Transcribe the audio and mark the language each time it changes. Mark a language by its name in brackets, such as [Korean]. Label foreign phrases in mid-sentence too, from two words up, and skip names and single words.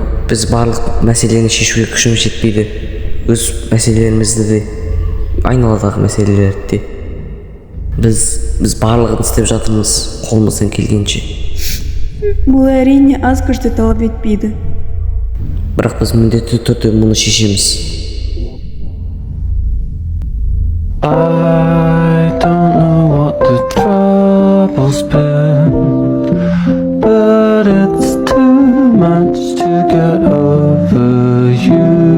[Kazakh] Біз барлық мәселені шешуге күшіміз жетпейді. Өз мәселелерімізді де айналадағы мәселелерді де біз барлығын істеп жатырмыз қолымыздан келгенше. Бұл әрине аз күшті талап етпейді. Бірақ біз міндетті түрде мұны шешеміз. [English] I don't know what the trouble's been, but it's too much to get over you.